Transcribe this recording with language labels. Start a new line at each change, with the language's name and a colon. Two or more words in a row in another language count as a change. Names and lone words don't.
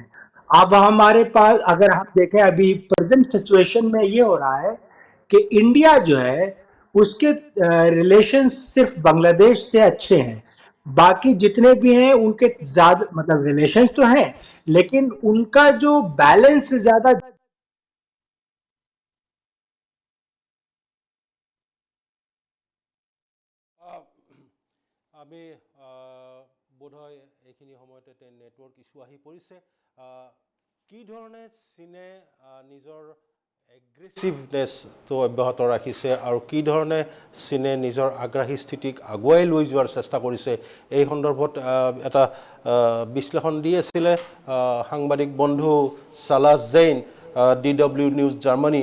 Hindi: अब हमारे पास, अगर हम देखें अभी
English: present situation
Hindi: में ये हो रहा है कि इंडिया जो है उसके रिलेशन सिर्फ बांग्लादेश से अच्छे हैं, बाकी जितने भी हैं उनके ज्यादा, मतलब रिलेशंस तो हैं, लेकिन उनका जो बैलेंस ज्यादा।
Assamese: আমি বোধহয় এইখিনি সময়তে
English: network issue
Assamese: আহি পৰিছে। কি ধৰণে চীনে নিজৰ এগ্ৰেছিভনেছটো অব্যাহত ৰাখিছে আৰু কি ধৰণে চীনে নিজৰ আগ্ৰাহী স্থিতিক আগুৱাই লৈ যোৱাৰ চেষ্টা কৰিছে, এই সন্দৰ্ভত এটা বিশ্লেষণ দি আছিলে সাংবাদিক বন্ধু সালাছ জৈন, DW নিউজ জাৰ্মানী।